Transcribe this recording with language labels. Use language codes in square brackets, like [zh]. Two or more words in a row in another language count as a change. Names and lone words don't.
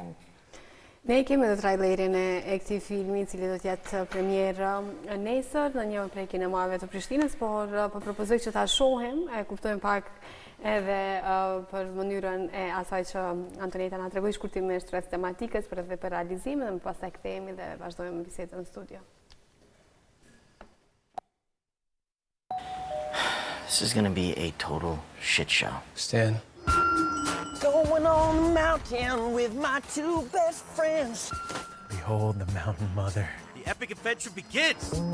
[sq] Ne kemi edhe trailerin e këtij filmi, i cili do të jetë premierë nesër në një prej kinemave të Prishtinës, por po propozoj që ta shohim, e kuptojmë pak edhe për mënyrën e asaj që Antonita na tregoi shkurtimisht rreth tematikës, për edhe për realizimin, dhe më pastaj kthehemi dhe vazhdojmë bisedën në studio. [en] This is gonna be a total shit show. Stan. Going on the mountain with my 2 best friends. Behold the mountain mother. The epic adventure begins!